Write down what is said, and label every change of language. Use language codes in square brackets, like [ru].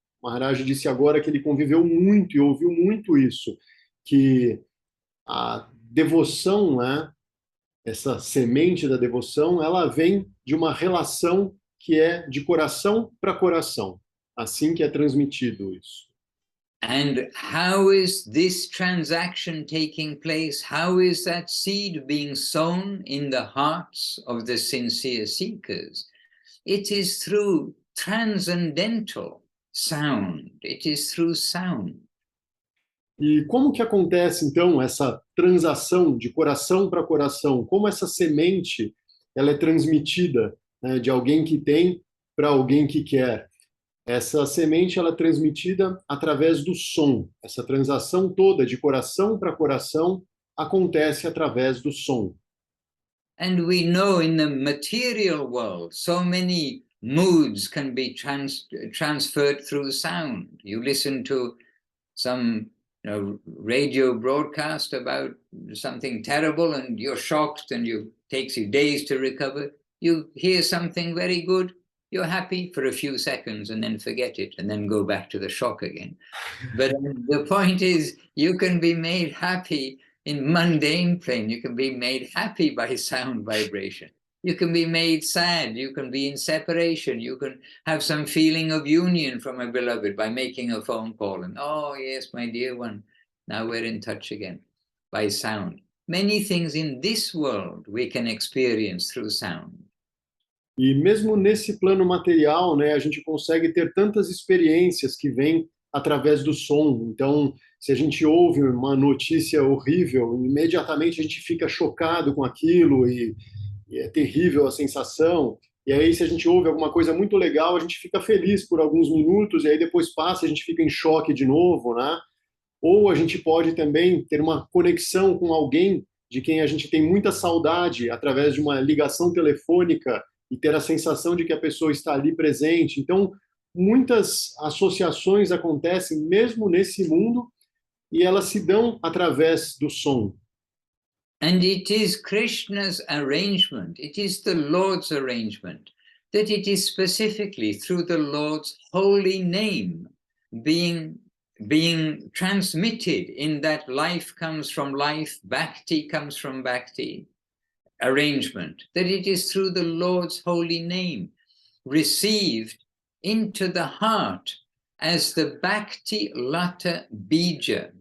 [pt] Maharaj disse agora que ele conviveu muito e ouviu muito isso, que a devoção, né, essa semente da devoção, ela vem de uma relação que é de coração para coração, assim que é transmitido isso. [en] And how is this transaction taking place? How is that seed being sown in the hearts of the sincere seekers? It is through transcendental sound. It is through sound. [pt] E como que acontece, então, essa transação de coração para coração? Como essa semente ela é transmitida, né, de alguém que tem para alguém que quer? Essa semente ela é transmitida através do som. Essa transação toda de coração para coração acontece através do som. [en] And we know in the material world, so many moods can be transferred through sound. You listen to some radio broadcast about something terrible and you're shocked and it takes you days to recover. You hear something very good, you're happy for a few seconds and then forget it and then go back to the shock again. But the point is, you can be made happy in mundane plane. You can be made happy by sound vibration. You can be made sad. You can be in separation. You can have some feeling of union from a beloved by making a phone call. And, oh, yes, my dear one, now we're in touch again by sound. Many things in this world we can experience through sound. [pt] E mesmo nesse plano material, né, a gente consegue ter tantas experiências que vêm através do som. Então, se a gente ouve uma notícia horrível, imediatamente a gente fica chocado com aquilo e é terrível a sensação. E aí, se a gente ouve alguma coisa muito legal, a gente fica feliz por alguns minutos e aí depois passa, a gente fica em choque de novo, né? Ou a gente pode também ter uma conexão com alguém de quem a gente tem muita saudade através de uma ligação telefônica e ter a sensação de que a pessoa está ali presente. Então, muitas associações acontecem mesmo nesse mundo e elas se dão através do som. [en] And it is Krishna's arrangement, it is the Lord's arrangement, that it is specifically through the Lord's holy name being transmitted in that life comes from life, bhakti comes from bhakti arrangement, that it is through the Lord's holy name received into the heart as the bhakti lata bija.